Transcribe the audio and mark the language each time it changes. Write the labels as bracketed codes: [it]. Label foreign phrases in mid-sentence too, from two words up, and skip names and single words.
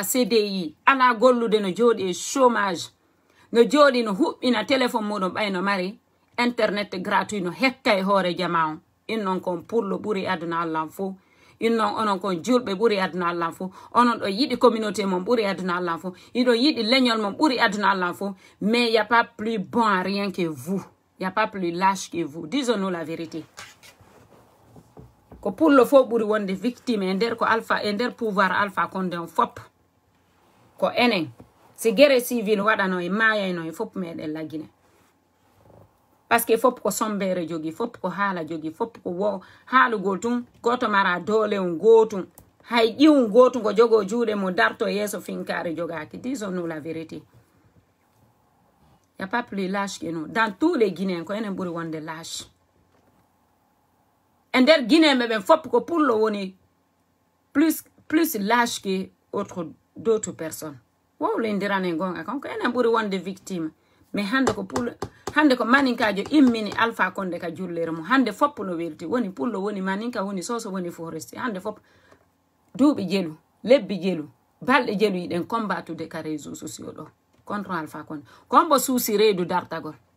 [ff] CDI ala gollude no jooɗi e chômage no jooɗi no huɓɓina téléphone muɗum ɓayno mari [fr] internet gratuit [ff] no hekka e hoore jama on innon kon pullo ɓuri aduna Allah fo innon onon kon julɓe ɓuri aduna Allah fo onon ɗo yiɗi communauté mon ɓuri aduna Allah fo iɗo yiɗi leñol mon ɓuri aduna Allah fo [fr] mais y a pas plus bon à rien que vous y a pas plus lâche que vous disons-nous la vérité [ff] ko pullo fo ɓuri wonde victime e nder ko alpha e nder pouvoir Alpha Condé on fop ko enen si [fr] guerre civil [ff] waɗano e mayayno e fop meɗen laggine [fr] parce que [ff] fop ko sombere jogi fop ko haala jogi fop ko wo haalugol tun goto mara doole on gotum hay ƴiwum gotum ko jogo juuɗe mo darto yeeso finkare jogaki [fr] disons-nous la vérité y a pas plus lâche que nous dans tous les Guinéens [ff] ko enen ɓuri wonde lâche e nder Guinéen ɓen fop ko pullo woni [fr] plus lâche que d'autres personnes [ff] wowlindirane gonga kon ko enen ɓuri wonde victime mais hande ko pullo hande ko maninkajo immini Alpha Condé ka jullere mum hande fop no welti woni pullo woni maninka woni soso woni foresti hande fop duuɓi jelu lebbi jelu balɗe jelu yiɗen combattude ka [fr] réseau sociaux [ff] ɗo contre Alpha Condé kombo suusi reedu dartagol